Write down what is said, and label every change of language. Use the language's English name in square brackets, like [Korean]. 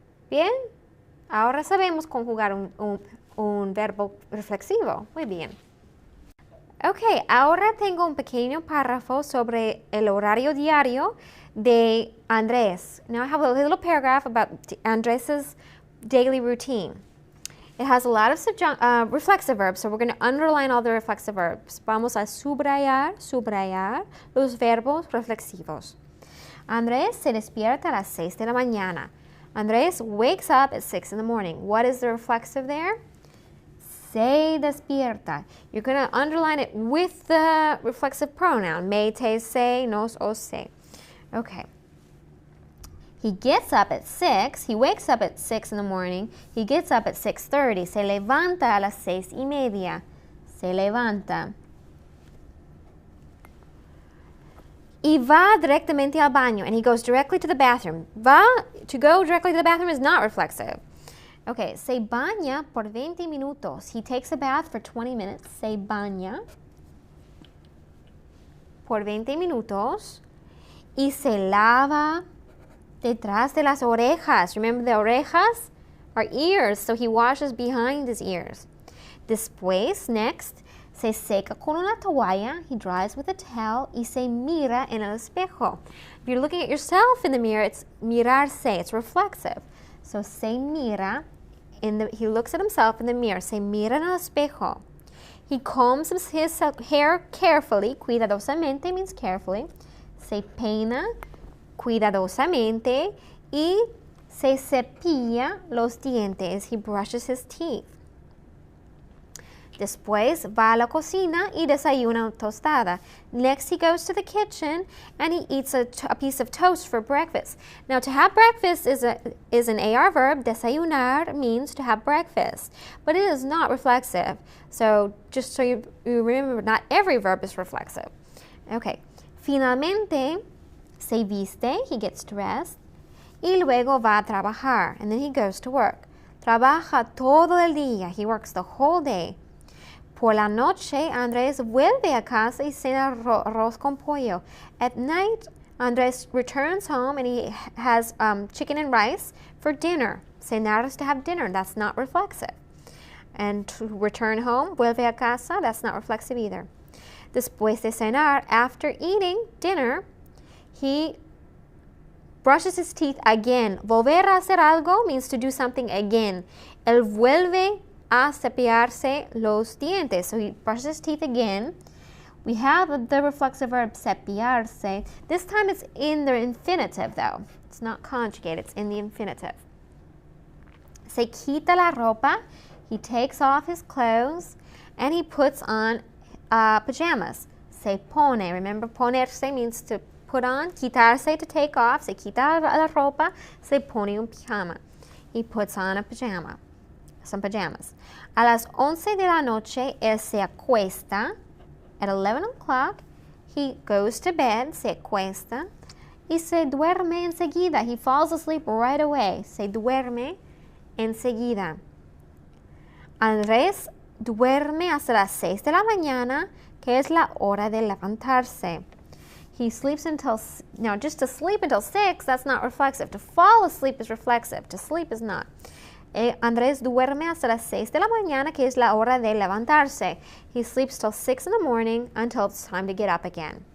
[Spanish] Bien, ahora sabemos conjugar un verbo reflexivo. Muy bien. Ok, ahora tengo un pequeño párrafo sobre el horario diario de Andrés. [English] Now I have a little paragraph about Andrés's daily routine. It has a lot of reflexive verbs, so we're going to underline all the reflexive verbs. [Spanish] Vamos a subrayar los verbos reflexivos. Andrés se despierta a las 6 de la mañana. [English] Andrés wakes up at 6 in the morning. What is the reflexive there? [Spanish] Se despierta. [English] You're going to underline it with the reflexive pronoun. [Spanish] Me, te, se, nos, os, se. [English] Okay. He gets up at 6. He wakes up at 6 in the morning. He gets up at 6:30. [Spanish] Se levanta a las 6:30. Se levanta. Y va directamente al baño, [English] and he goes directly to the bathroom. To go directly to the bathroom is not reflexive. [Spanish] Okay, se baña por 20 minutos. [English] He takes a bath for 20 minutes. [Spanish] Se baña por 20 minutos. Y se lava detrás de las orejas. [English] Remember, the orejas are ears, so he washes behind his ears. [Spanish] Después, [English] next, [Spanish] se seca con una toalla. [English] He dries with a towel. [Spanish] Y se mira en el espejo. [English] If you're looking at yourself in the mirror, it's mirarse. It's reflexive. So [Spanish] se mira. [English] He looks at himself in the mirror. [Spanish] Se mira en el espejo. [English] He combs his hair carefully. Cuidadosamente means carefully. [Spanish] Se peina cuidadosamente. Y se cepilla los dientes. [English] He brushes his teeth. [Spanish] Después va a la cocina y desayuna tostada. [English] Next, he goes to the kitchen and he eats a piece of toast for breakfast. Now, to have breakfast is an AR verb. Desayunar means to have breakfast, but it is not reflexive. So, just so you remember, not every verb is reflexive. Okay. [Spanish] Finalmente, se viste. [English] He gets dressed. [Spanish] Y luego va a trabajar. [English] And then he goes to work. [Spanish] Trabaja todo el día. [English] He works the whole day. [Spanish] Por la noche, Andrés vuelve a casa y cena arroz con pollo. [English] At night, Andrés returns home and he has chicken and rice for dinner. Cenar is to have dinner. That's not reflexive. And to return home, [Spanish] vuelve a casa, [English] that's not reflexive either. [Spanish] Después de cenar, [English] after eating dinner, he brushes his teeth again. [Spanish] Volver a hacer algo [English] means to do something again. [Spanish] Él vuelve a cepillarse los dientes. [English] So he brushes his teeth again. We have the reflexive verb cepillarse. This time it's in the infinitive though. It's not conjugate, it's in the infinitive. [Spanish] Se quita la ropa. [English] He takes off his clothes and he puts on pajamas. [Spanish] Se pone. [English] Remember, ponerse means to put on. [Spanish] Quitarse, [English] to take off. [Spanish] Se quita la ropa. Se pone un pijama. [English] He puts on a pajama. Some pajamas. [Spanish] A las 11 de la noche, él se acuesta. [English] At 11 o'clock, he goes to bed, [Spanish] se acuesta, y se duerme enseguida. [English] He falls asleep right away. [Spanish] Se duerme enseguida. Andrés duerme hasta las 6 de la mañana, que es la hora de levantarse. [English] He sleeps until, now just to sleep until 6, that's not reflexive. To fall asleep is reflexive. To sleep is not. [Spanish] Andrés duerme hasta las 6 de la mañana, que es la hora de levantarse. [English] He sleeps till 6 in the morning until it's time to get up again.